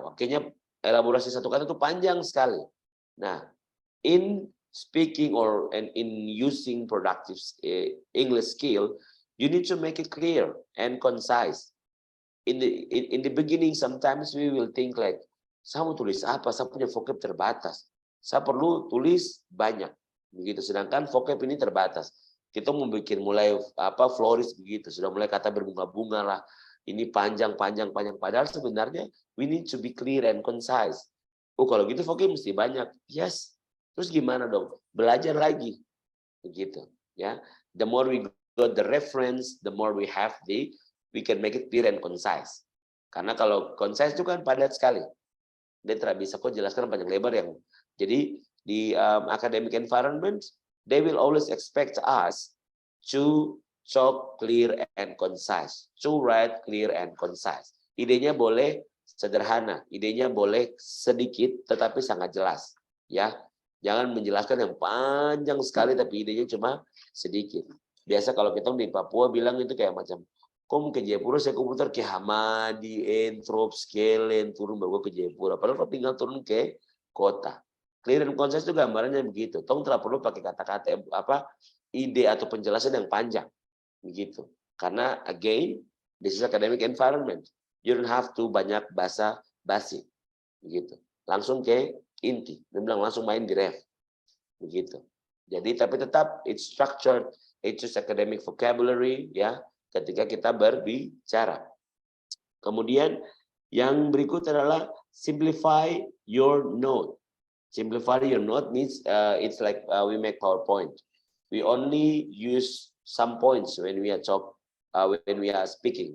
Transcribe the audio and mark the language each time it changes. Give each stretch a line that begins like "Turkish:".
Indonesian: Akhirnya elaborasi satu kata itu panjang sekali.
English: Nah, in speaking or in using productive English skill, you need to make it clear and concise. In the beginning, sometimes we will think like,
Indonesian: saya mau tulis apa? Saya punya vocab terbatas. Saya perlu tulis banyak, begitu. Sedangkan vocab ini terbatas. Kita mau bikin mulai floris begitu, sudah mulai kata berbunga-bunga lah. Ini panjang. Padahal sebenarnya
English: we need to be clear and concise.
Indonesian: Oh, kalau gitu vocab mesti banyak. Yes. Terus gimana dong? Belajar lagi, begitu. Ya.
English: The more we got the reference, the more we have we can make it clear and concise.
Indonesian: Karena kalau concise itu kan padat sekali. Dia tidak bisa kok jelaskan panjang lebar yang. Jadi di
English: academic environment, they will always expect us to talk clear and concise, to write clear and concise.
Indonesian: Idenya boleh sederhana, idenya boleh sedikit tetapi sangat jelas, ya. Jangan menjelaskan yang panjang sekali tapi idenya cuma sedikit. Biasa kalau kita di Papua bilang itu kayak macam, kok ke Jayapura saya komputer ke Hamadi, Entrop, Skelen, turun baru ke Jayapura. Padahal kok tinggal turun ke kota. Clear and concise itu gambarannya begitu. Tong tidak perlu pakai kata-kata ide atau penjelasan yang panjang, begitu.
English: Karena again, this is academic environment. You don't have to
Indonesian: banyak bahasa basi, begitu. Langsung ke inti. Dia bilang langsung main di ref, begitu. Jadi tapi tetap
English: it's structured, it's just academic vocabulary, ya.
Indonesian: Ketika kita berbicara. Kemudian yang berikut adalah
English: simplify your note. Simplify your note means it's like we make PowerPoint. We only use some points when we are when we are speaking.